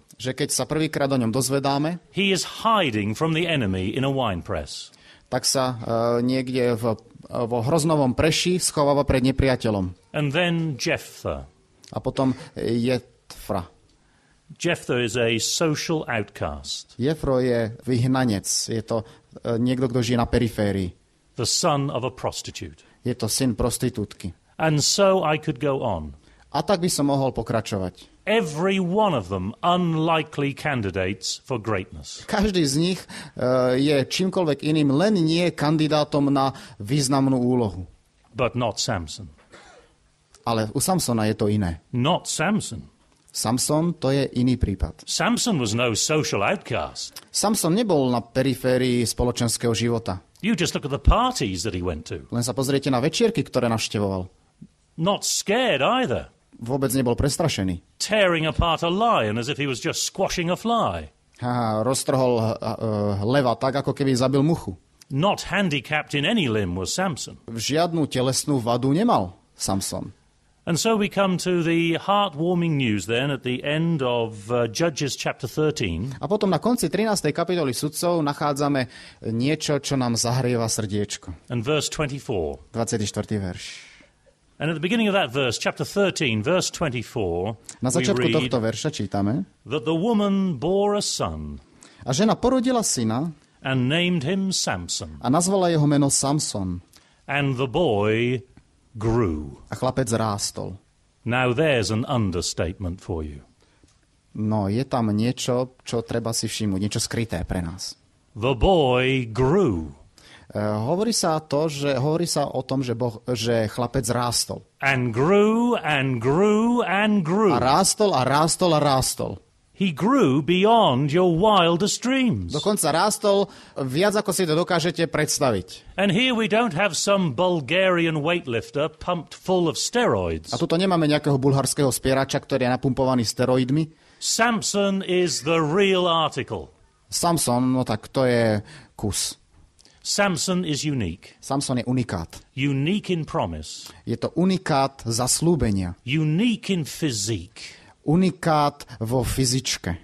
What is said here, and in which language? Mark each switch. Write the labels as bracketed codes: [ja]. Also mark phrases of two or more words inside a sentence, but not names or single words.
[sk] že keď sa prvýkrát o ňom dozvedáme, [en] he is hiding from the enemy in a wine press. [sk] tak sa niekde vo hroznovom preši schováva pred nepriateľom. [en] And then Jephthah. [sk] A potom Jefra. [en] Jephthah is a social outcast, [sk] Jefro je vyhnanec. Je to niekto, kto žije na periférii. [en] the son of a prostitute. [sk] Je to syn prostitútky. [en] And so I could go on. [sk] A tak by som mohol pokračovať. [en] Every one of them unlikely candidates for greatness. [sk] Každý z nich je čímkoľvek iným, len nie kandidátom na významnú úlohu. [en] But not Samson. [sk] Ale u Samsona je to iné. [en] Not Samson. [sk] Samson to je iný prípad. [en] Samson was no social outcast. [sk] Samson nebol na periférii spoločenského života. [en] You just look at the parties that he went to. [sk] Len sa pozriete na večierky, ktoré navštevoval. [en] Not scared either. [sk] Vôbec nebol prestrašený. [en] Tearing apart a lion as if he was just squashing a fly. [sk] Roztrhol leva tak, ako keby zabil muchu. [en] Not handicapped in any limb was Samson. [sk] Žiadnu telesnú vadu nemal Samson. [en] And so we come to the heartwarming news then at the end of Judges chapter 13. [sk] A potom na konci 13. kapitoly sudcov nachádzame niečo, čo nám zahrieva srdiečko. [en] And verse 24. [sk] 24. verš. [en] And at the beginning of that verse, chapter 13, verse 24, [sk] Na [en] we [sk] začiatku [en] read [sk] tohto verša čítame, [en] that the woman bore a son [sk] a žena porodila syna [en] and named him Samson. [sk] a nazvala jeho meno Samson. [en] And the boy grew. [sk] A chlapec rástol. [en] Now there's an understatement for you. [sk] No, je tam niečo, čo treba si všimnúť, niečo skryté pre nás. [en] The boy grew. [sk] Hovorí sa o tom, že chlapec rástol. [en] And grew and grew and grew. [sk] A rástol a rástol a rástol. [en] He grew beyond your wildest dreams. [sk] Dokonca rástol viac, ako si to dokážete predstaviť. [en] And here we don't have some Bulgarian weightlifter pumped full of steroids. [sk] A tuto nemáme nejakého bulharského spierača, ktorý je napumpovaný steroidmi. [en] Samson is the real article. [sk] Samson, no tak to je kus. [en] Samson is unique. [sk] Samson je unikát. [en] Unique in promise. [sk] Je to unikát zaslúbenia. [en] Unique in physique. [sk] Unikát vo fyzičke.